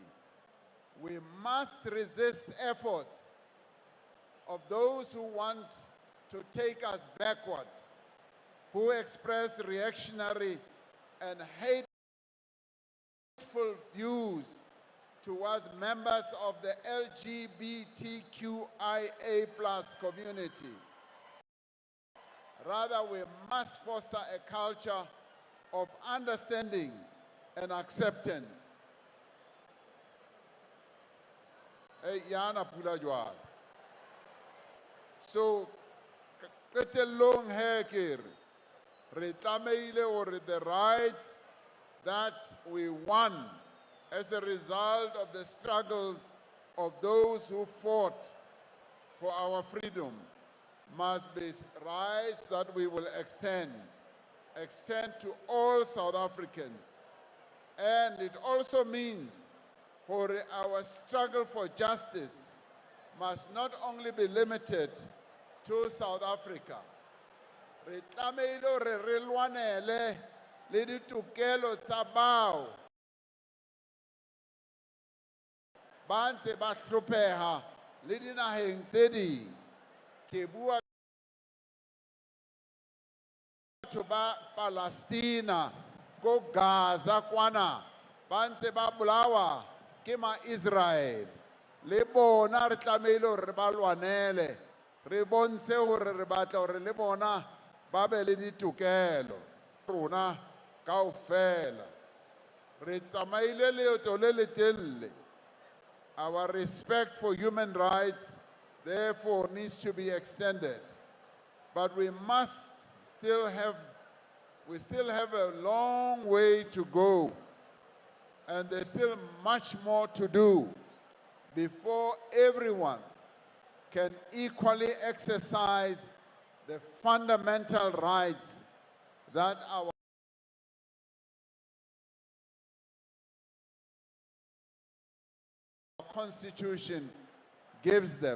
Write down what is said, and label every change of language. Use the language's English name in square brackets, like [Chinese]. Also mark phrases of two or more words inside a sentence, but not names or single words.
[English] We must resist efforts of those who want to take us backwards, who express reactionary and hateful views towards members of the LGBTQIA+ community. Rather, we must foster a culture of understanding and acceptance. [Southern Sotho] yana pula jwala. [English] So [Southern Sotho] qetellong he ke re tlameile hore [English] the rights that we won as a result of the struggles of those who fought for our freedom must be rights that we will extend to all South Africans. And it also means for our struggle for justice must not only be limited to South Africa. [Southern Sotho] Re tlameile hore re lwanele le ditokelo tsa bao ba ntse ba hlopheha le dinaheng tse ding. Ke bua batho ba Palestina ko Gaza kwana ba ntse ba bolawa ke ma-Israel. Le bona re tlameile hore re ba lwanele, re bontshe hore re batla hore le bona ba be le ditokelo. Rona kaofela re tsamaile leeto le letelele. [English] Our respect for human rights, therefore, needs to be extended. But we still have a long way to go. And there's still much more to do before everyone can equally exercise the fundamental rights that our Constitution gives them.